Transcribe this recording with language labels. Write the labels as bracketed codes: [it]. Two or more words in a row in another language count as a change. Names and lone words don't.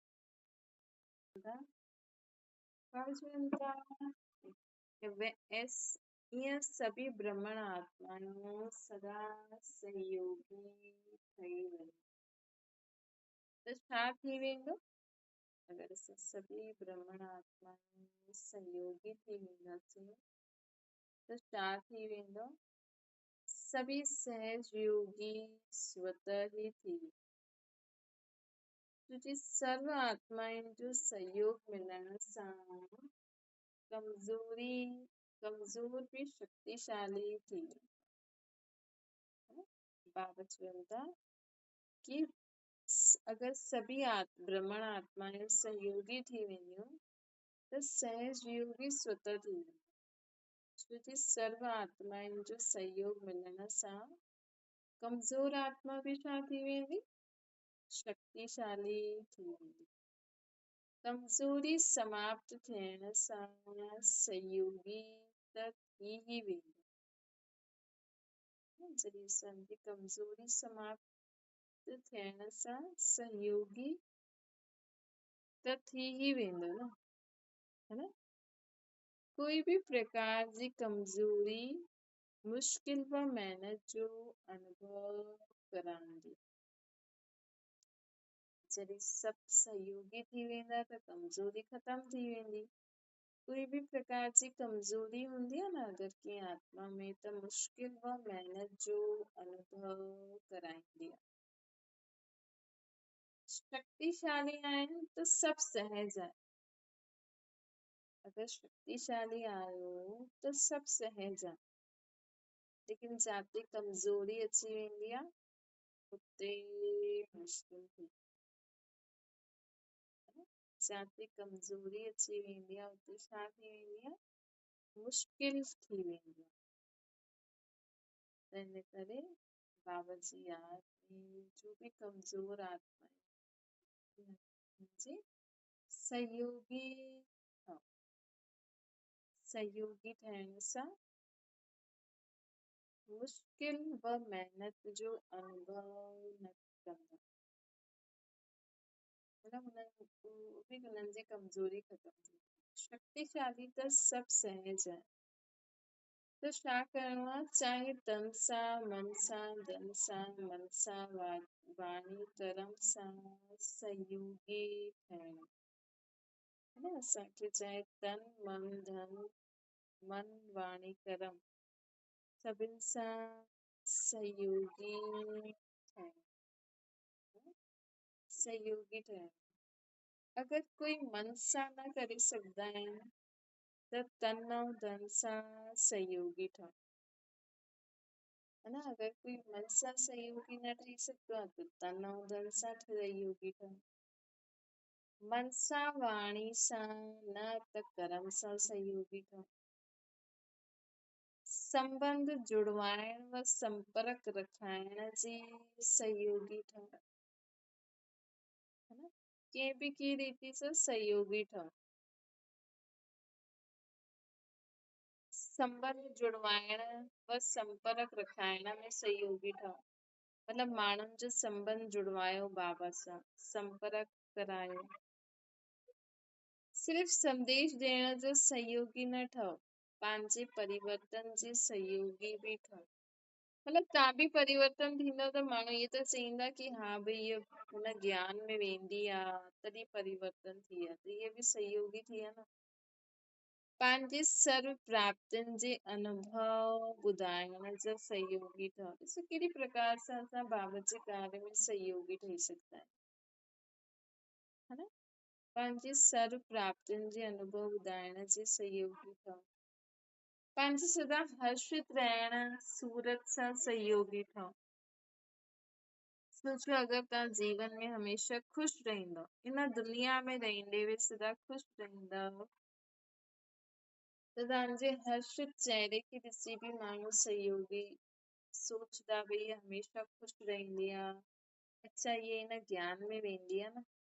[sd] ईअं सभी ब्रह्मण आत्माऊं सदा सहयोगी ठही वञनि त छा थी वेंदो? अगरि असां सभी ब्रह्मण आत्माऊं सहयोगी थी वेंदासीं त छा थी वेंदो? सभी सहयोगी स्वतः ही थी वेंदा, क्योंकि सर्व आत्माउनि जो सहयोग मिलण सां कमज़ोर भी शक्तिशाली थी वेंदो। बाबा चवनि था कि अगरि सभी ब्रह्मण आत्माएं सहयोगी थी वेंदियूं त सहयोगी स्वतः थी वेंदो, क्योंकि सर्व आत्माउनि जो सहयोग मिलण सां कमज़ोर आत्मा बि छा थी वेंदी? शक्तिशाली थी वेंदी। कमज़ोरी समाप्त थियण सां सहयोगी त थी ही वेंदो। जॾहिं असांजी कमज़ोरी समाप्त थियण सां सहयोगी त थी ही वेंदो न, है न? कोई भी प्रकार जी कमज़ोरी मुश्किल व मेहनत जो अनुभव कराईंदी। जॾहिं सभु सहयोगी थी वेंदा त कमज़ोरी ख़तम थी वेंदी। कोई भी प्रकार जी कमज़ोरी हूंदी आहे न अगरि कंहिं आत्मा में त मुश्किल व मेहनत जो अनुभव कराईंदी आहे। शक्तिशाली आहिनि त सभु सहज आहे। अगरि शक्तिशाली आहियो त सभु सहज आहे, लेकिन जाते कमज़ोरी अची वेंदी आहे उते मुश्किल थी, जाते कमज़ोरी अची वेंदी आहे उते छा थी वेंदी आहे? मुश्किल थी वेंदी आहे। तंहिं करे बाबा जी याद में जो भी कमज़ोर आत्मा जी सहयोगी ठहण सां मुश्किल व मेहनत जो अनुभव न कंदा, मतलब उन्हनि जी कमज़ोरी ख़तम थी। शक्तिशाली त सभु सहज आहे, त छा करिणो आहे? चाहे तन सां, मन सां, धन सां, मन सां, वाणी कर्म सां सहयोगी ठहिणो, है न? असांखे चाहे तन मन धन मन वाणी कर्म सभिनि सां सहयोगी ठहिणो, सहयोगी ठहिणो। अगरि कोई मन सां न करे सघंदा आहिनि त तन ऐं धन सां सहयोगी ठहो, है ना? अगरि कोई मन सां सहयोगी न ठही सघंदो आहे त तन ऐं धन सां सहयोगी ठहो, मन सां वाणी सां न त कर्म सां सहयोगी ठहो, संबंध जुड़वाइण व संपर्क रखाइण जी सहयोगी ठहो, है ना? कंहिं बि की रीति सां सहयोगी ठहो, संबंध जुड़वाइण व संपर्क रखाइण में सहयोगी ठहो, मतलब माण्हुनि जो संबंध जुड़वायो बाबा सां, संपर्क करायो, सिर्फ़ संदेश ॾियण जो सहयोगी न ठहो, पंहिंजे परिवर्तन जे सहयोगी बि ठहो। मतलब तव्हां बि परिवर्तन थींदव त माण्हू इहे त चईंदा कि हा भई इहो हुन ज्ञान में वेंदी आहे तॾहिं परिवर्तन थी आहे, त इहे बि सहयोगी थी विया न। पंहिंजी सर्व प्राप्तियुनि जे अनुभव ॿुधाइण जा सहयोगी ठहो। ॾिसो कहिड़ी प्रकार सां असां बाबा जे कार्य में सहयोगी ठही सघंदा आहियूं, है न। पंहिंजी सर्व प्राप्तियुनि जे अनुभव ॿुधाइण जे सहयोगी ठहो। पंहिंजे सदा हर्षित रहण सूरत सां सहयोगी ठहो। सोचो अगरि तव्हां जीवन में हमेशा ख़ुशि रहंदव, इन दुनिया में रहंदे हुए सदा ख़ुशि रहंदव, त तव्हांजे हर्षित चेहरे खे ॾिसी बि माण्हू सहयोगी सोचदा भई हीअ हमेशा ख़ुशि रहंदी आहे, अच्छा ये हिन ज्ञान में वेंदी आहे न।